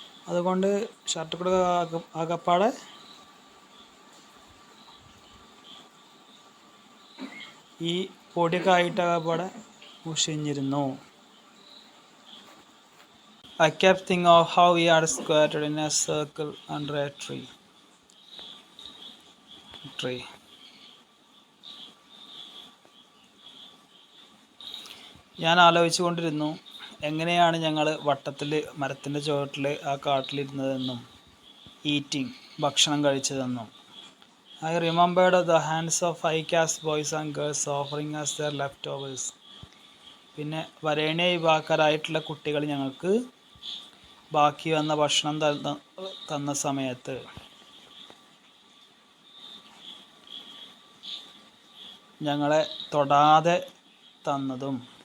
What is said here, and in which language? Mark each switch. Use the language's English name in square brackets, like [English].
[Malayalam] അതുകൊണ്ട് ഷർട്ട് കൂടെ ആകപ്പാടെ ഈ പൊടിയൊക്കെ ആയിട്ട് ആകപ്പാടെ മുഷിഞ്ഞിരുന്നു. [English] I kept thinking of how we are squatted in a circle under a tree. [Malayalam] ഞാൻ ആലോചിച്ചു കൊണ്ടിരുന്നു എങ്ങനെയാണ് ഞങ്ങൾ വട്ടത്തിൽ മരത്തിൻ്റെ ചുവട്ടിൽ ആ കാട്ടിലിരുന്നതെന്നും ഭക്ഷണം കഴിച്ചതെന്നും. [English] I remembered the hands of high caste boys and girls offering us their leftovers. [Malayalam] പിന്നെ വരേണ്യ വിഭാഗക്കാരായിട്ടുള്ള കുട്ടികൾ ഞങ്ങൾക്ക് ബാക്കി വന്ന ഭക്ഷണം തന്ന സമയത്ത് ഞങ്ങളെ തൊടാതെ തന്നതും.